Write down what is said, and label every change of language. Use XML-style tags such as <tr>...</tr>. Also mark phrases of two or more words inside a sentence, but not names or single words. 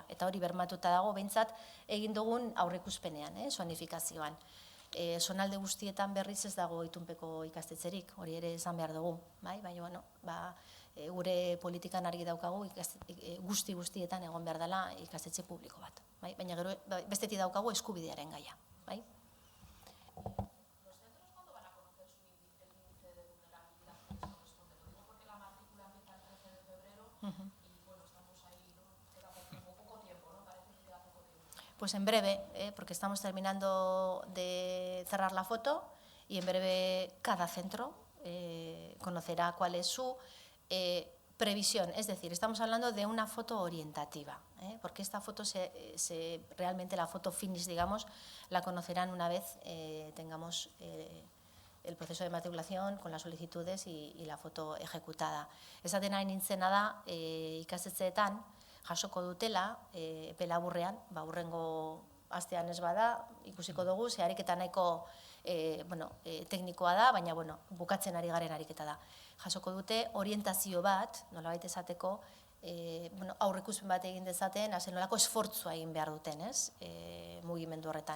<eu>Eta hori bermatuta dago, behintzat egin dugun aurreikuspenean, zonifikazioan. Zonalde guztietan berriz ez dago itunpeko ikastetxerik, hori ere esan behar dugu. Baina, bueno, gure politikan argi daukagu guztietan egon behar dela ikastetxe publiko bat. Baina gero bestetik daukagu eskubidearen gaia.</eu> <es>¿Los centros cuándo van a conocer el índice de vulnerabilidad que les corresponde? Lo digo porque la matrícula empieza el 13 de febrero y bueno, estamos ahí, ¿no? Queda poco tiempo, ¿no? Parece que queda poco tiempo. Pues en breve, porque estamos terminando de cerrar la foto y en breve cada centro conocerá cuál es su previsión. Es decir, estamos hablando de una foto orientativa, porque esta foto, realmente la foto finish, digamos, la conocerán una vez tengamos el proceso de matriculación con las solicitudes y la foto ejecutada.</es> <eu>Esaten ari nintzena da, ikastetxeetan jasoko dutela, epe laburrean, hurrengo astean ez bada, ikusiko dugu, ze ariketa nahiko teknikoa da, baina bukatzen ari garen ariketa da. Jasoko dute orientazio bat, nolabait esateko, aurreikuspen bat egin dezaten, nolako esfortzua egin behar duten, ez, mugimendu horretan.</eu>